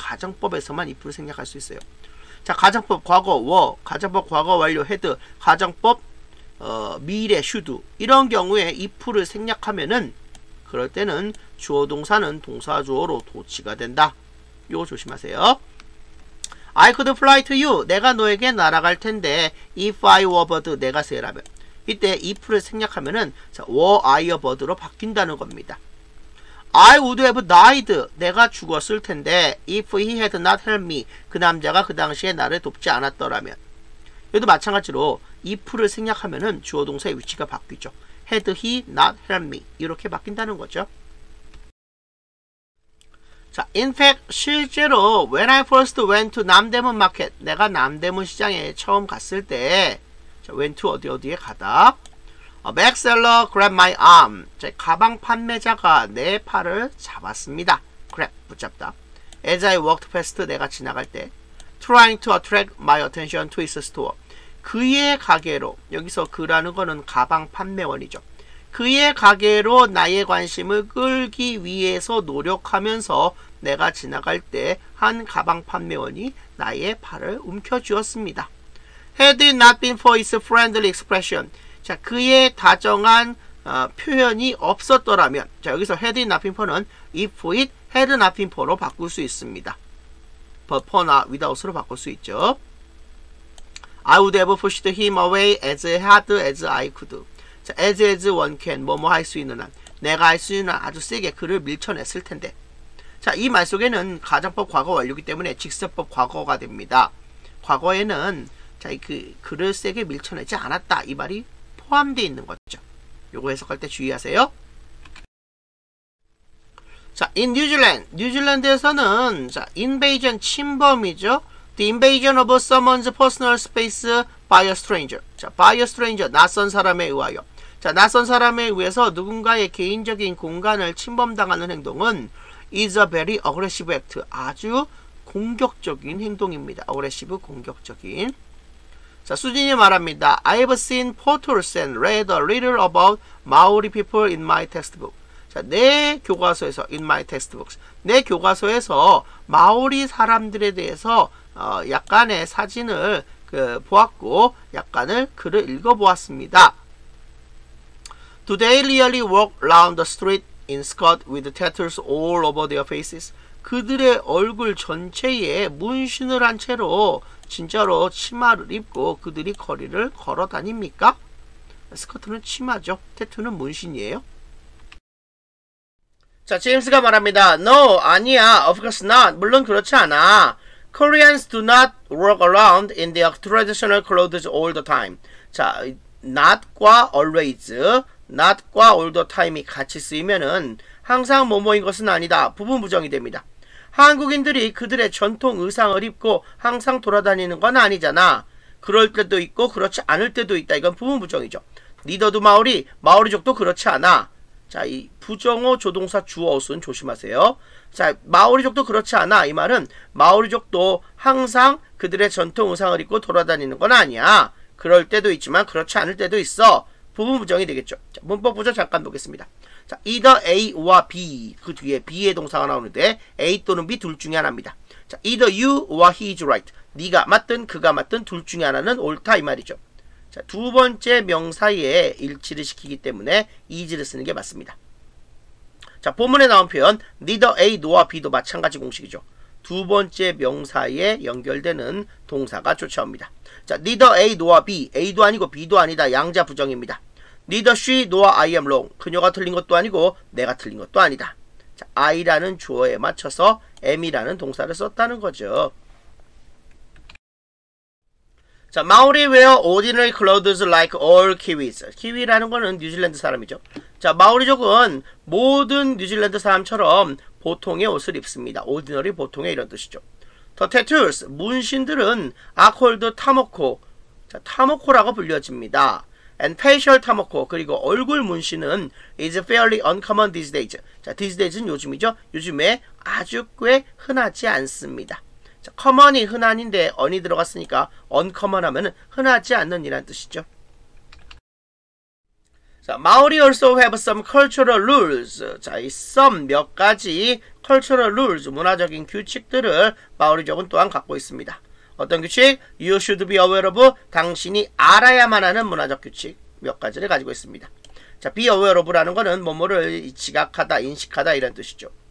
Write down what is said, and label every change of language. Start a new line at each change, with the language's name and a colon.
Korean: 가정법에서만 if를 생략할 수 있어요. 자, 가정법 과거 were, 가정법 과거 완료 had, 가정법 미래 should 이런 경우에 if를 생략하면은 그럴 때는 주어 동사는 동사주어로 도치가 된다. 요거 조심하세요.
English: I could fly to you.
Korean: 내가 너에게 날아갈 텐데
English: if I were bird,
Korean: 내가 새라면. 이때 if를 생략하면은
English: were I a bird
Korean: 로 바뀐다는 겁니다.
English: I would have died.
Korean: 내가 죽었을 텐데
English: if he had not helped me.
Korean: 그 남자가 그 당시에 나를 돕지 않았더라면. 여기도 마찬가지로 if를 생략하면은 주어 동사의 위치가 바뀌죠.
English: Had he not helped me
Korean: 이렇게 바뀐다는 거죠. 자, in fact 실제로
English: when I first went to
Korean: 남대문 마켓, 내가 남대문 시장에 처음 갔을 때, 자, went to 어디에 가다.
English: A bag seller grabbed my arm.
Korean: 자, 가방 판매자가 내 팔을 잡았습니다. grab, 붙잡다.
English: As I walked past,
Korean: 내가 지나갈 때.
English: Trying to attract my attention to his store.
Korean: 그의 가게로, 여기서 그라는 거는 가방 판매원이죠. 그의 가게로 나의 관심을 끌기 위해서 노력하면서 내가 지나갈 때 한 가방 판매원이 나의 팔을 움켜쥐었습니다.
English: Had it not been for his friendly expression.
Korean: 자, 그의 다정한 표현이 없었더라면, 자, 여기서
English: had it not been for
Korean: 는
English: if it had not been for
Korean: 로 바꿀 수 있습니다. but for나 without으로 바꿀 수 있죠.
English: I would have pushed him away as hard as I could.
Korean: 자, as one can, 뭐뭐 할 수 있는 한, 내가 할 수 있는 한 아주 세게 그를 밀쳐냈을 텐데. 자, 이 말 속에는 가정법 과거 완료이기 때문에 직설법 과거가 됩니다. 과거에는 자, 그 글을 세게 밀쳐내지 않았다. 이 말이 포함되어 있는 거죠. 요거 해석할 때 주의하세요. 자, in 뉴질랜드에서는 자, invasion 침범이죠.
English: The invasion of someone's personal space by a stranger.
Korean: 자, by a stranger 낯선 사람에 의하여. 자, 낯선 사람에 의해서 누군가의 개인적인 공간을 침범당하는 행동은
English: is a very aggressive act.
Korean: 아주 공격적인 행동입니다. aggressive 공격적인. 자, 수진이 말합니다.
English: I've seen photos and read a little about Maori people in my textbook.
Korean: 자, 내 교과서에서 in my textbooks. 내 교과서에서 마오리 사람들에 대해서 약간의 사진을 보았고 약간의 글을 읽어보았습니다.
English: Do they really walk around the street in skirt with tattoos all over their faces?
Korean: 그들의 얼굴 전체에 문신을 한 채로 진짜로 치마를 입고 그들이 거리를 걸어 다닙니까? 스커트는 치마죠. 태투는 문신이에요. 자, 제임스가 말합니다. No, 아니야.
English: Of course not.
Korean: 물론 그렇지 않아.
English: Koreans do not walk around in their traditional clothes all the time.
Korean: 자, not과 always, not과 all the time이 같이 쓰이면은 항상 뭐뭐인 것은 아니다. 부분 부정이 됩니다. 한국인들이 그들의 전통 의상을 입고 항상 돌아다니는 건 아니잖아. 그럴 때도 있고 그렇지 않을 때도 있다. 이건 부분 부정이죠. 니더도 마오리족도 그렇지 않아. 자, 이 부정어 조동사 주어순 조심하세요. 자, 마오리족도 그렇지 않아. 이 말은 마오리족도 항상 그들의 전통 의상을 입고 돌아다니는 건 아니야. 그럴 때도 있지만 그렇지 않을 때도 있어. 부분 부정이 되겠죠. 자, 문법 부정 잠깐 보겠습니다. 자, either A와 B, 그 뒤에 B의 동사가 나오는데 A 또는 B 둘 중에 하나입니다.
English: 자, either you or he is right.
Korean: 네가 맞든 그가 맞든 둘 중에 하나는 옳다 이 말이죠. 자, 두 번째 명사에 일치를 시키기 때문에 is를 쓰는 게 맞습니다. 자, 본문에 나온 표현 neither A nor B도 마찬가지 공식이죠. 두 번째 명사에 연결되는 동사가 쫓아옵니다. 자, neither A nor B, A도 아니고 B도 아니다. 양자 부정입니다.
English: Neither she nor I am wrong.
Korean: 그녀가 틀린 것도 아니고 내가 틀린 것도 아니다. 자, I라는 주어에 맞춰서 am이라는 동사를 썼다는 거죠.
English: 자, Maori wear ordinary clothes like all Kiwis.
Korean: 키위라는 거는 뉴질랜드 사람이죠. 자, 마오리족은 모든 뉴질랜드 사람처럼 보통의 옷을 입습니다. ordinary 보통의 이런 뜻이죠.
English: The tattoos,
Korean: 문신들은
English: are called tamoko.
Korean: 자, 타모코라고 불려집니다.
English: And facial tamoko,
Korean: 그리고 얼굴 문신은
English: is fairly uncommon these days.
Korean: 자, these days는 요즘이죠. 요즘에 아주 꽤 흔하지 않습니다. 자, common이 흔한인데 on이 들어갔으니까 uncommon 하면은 흔하지 않는 이란 뜻이죠.
English: 자, Maori also have some cultural rules.
Korean: 자, 이 some 몇 가지 cultural rules, 문화적인 규칙들을 마오리족은 또한 갖고 있습니다. 어떤 규칙?
English: You should be aware of.
Korean: 당신이 알아야만 하는 문화적 규칙 몇 가지를 가지고 있습니다. 자, be aware of라는 거는 뭐뭐를 지각하다, 인식하다 이런 뜻이죠.